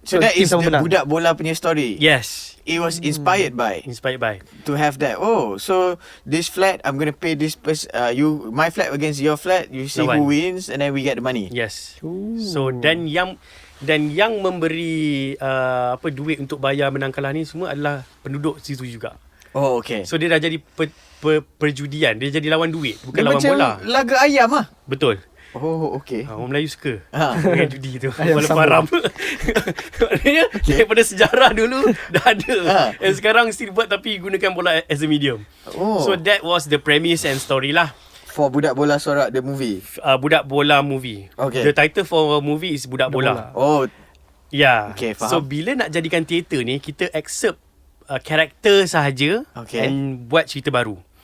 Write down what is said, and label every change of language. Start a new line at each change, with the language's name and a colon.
English: So that is the Budak Bola punya story. Yes. It was inspired by to have that. So this flat, I'm going to pay this person, my flat against your flat, you see who wins and then we get the money. Yes.
Malay: So dan yang memberi duit untuk bayar menang kalah ni semua adalah penduduk situ juga. Okay. So dia dah jadi perjudian. Dia jadi lawan duit, bukan lawan bola. Macam laga ayam lah. Betul. Okay. Orang Melayu suka dengan judi tu. Walaupun sambung. haram. Maknanya daripada sejarah dulu dah ada. Dan sekarang still buat tapi gunakan bola
English: as a medium. So that was the premise and story lah. For Budak Bola Sorak the movie.
Malay: Budak Bola movie. Okay.
English: The title for movie is Budak Bola. Yeah.
Malay: Okay, faham. So bila nak jadikan teater ni, kita accept karakter sahaja and buat cerita baru.